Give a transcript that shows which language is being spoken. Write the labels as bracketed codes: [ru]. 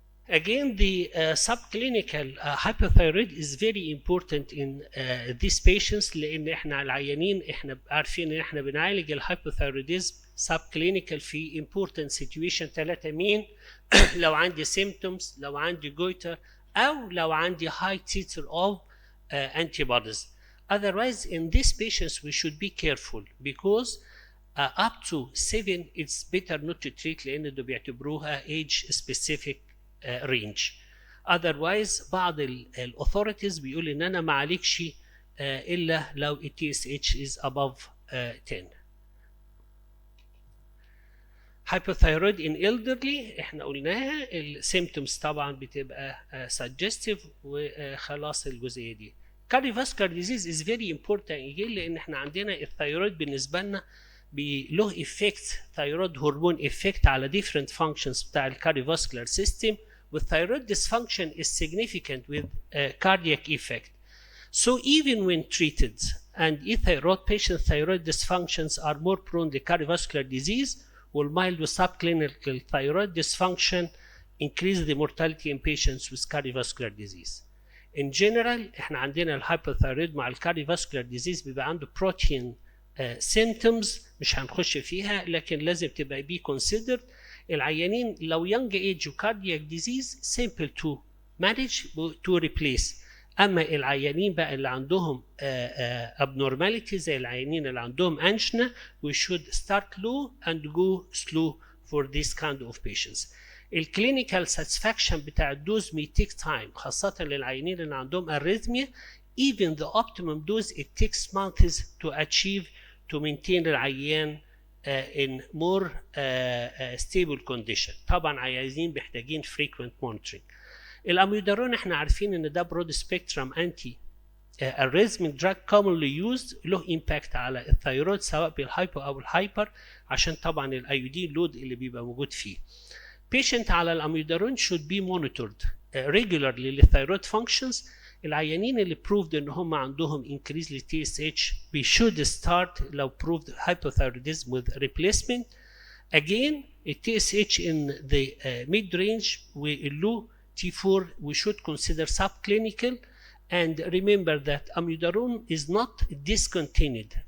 [en] Again, the subclinical hypothyroid is very important in these patients [ar] لأن احنا العيانين احنا عارفين ان احنا بنعالج [en] الهايبوثايروديزم subclinical في important situation 3 مين لو عندي symptoms، لو عندي goiter، أو لو عندي high titer of antibodies. Otherwise, in these patients, we should be careful because up to 7 it's better not to treat [ar] لأن ده بيعتبروها [en] age specific range. [ar] Otherwise, بعض authorities بيقول إن أنا ما عليكش إلا لو TSH is above 10. Hypothyroid in elderly احنا قلناها السيمتومز طبعا بتبقى suggestive وخلاص الجزئية دي. [en] Cardiovascular disease is very important again لأن احنا عندنا الثيرويد بالنسبة لنا له effect thyroid hormone effect على different functions بتاع cardiovascular system, والthyroid dysfunction is significant with cardiac effect. So even when treated and thyroid patient thyroid dysfunctions are more prone to cardiovascular disease, والmild subclinical thyroid dysfunction increase the mortality in patients with cardiovascular disease. [ar] In general احنا عندنا الهايبوثايرويد مع الكارديوفاسكولار ديزيز بيبقى عنده بروتين symptoms مش هنخش فيها، لكن لازم تبقى بي considered. [en] العيانين لو young age وكاردياك disease simple to manage to replace. [ar] اما العيانين بقى اللي عندهم [en] abnormality زي العيانين اللي عندهم angina, we should start low and go slow for this kind of patients. الكلينيكال ساتسفاكشن بتاع الدوز may take time خاصة للعيانين اللي عندهم arrhythmia. Even the optimum dose it takes months to achieve to maintain العيان in more stable condition. [ar] طبعا عيانين محتاجين frequent monitoring. الاميودارون احنا عارفين ان ده برود سبيكترم انتي arrhythmic drug [en] commonly used، [ar] له impact على الثيرويد سواء بالهايبو او الهايبر عشان طبعا الايودين لود اللي بيبقى موجود فيه. [en] patient على الاميودارون should be monitored regularly للثيرويد functions. العيانين اللي proved [ar] ان هم عندهم [en] increase ل TSH we should start لو proved hypothyroidism with replacement. Again TSH in the mid range والlow T4 we should consider subclinical, and remember that amiodarone is not discontinued.